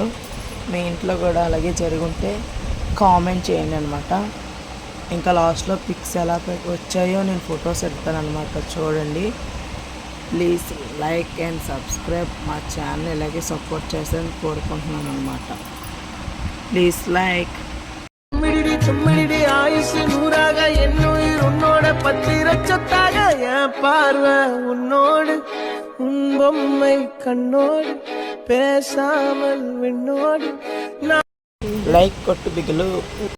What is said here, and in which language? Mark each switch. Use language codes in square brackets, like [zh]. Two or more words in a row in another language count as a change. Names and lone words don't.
[te] మీ ఇంట్లో కూడా అలాగే జరుగుంటే కామెంట్ చేయండి అనమాట. ఇంకా లాస్ట్లో పిక్స్ ఎలా వచ్చాయో నేను ఫొటోస్ ఎడతాను అనమాట. [en] చూడండి. please like and subscribe. [te] మా ఛానల్ ఇలాగే సపోర్ట్ చేస్తారని కోరుకుంటున్నాను అనమాట. [en] please like. [ta] செம்மிடி ஆயுசு நூறாக என்னுயிர் உன்னோட பத்திரச்சொத்தாக என் பார்வை உன்னோடு உன் பொம்மை கண்ணோடு பேசாமல் விண்ணோடு [te] లైక్ కొట్టు బిగులు.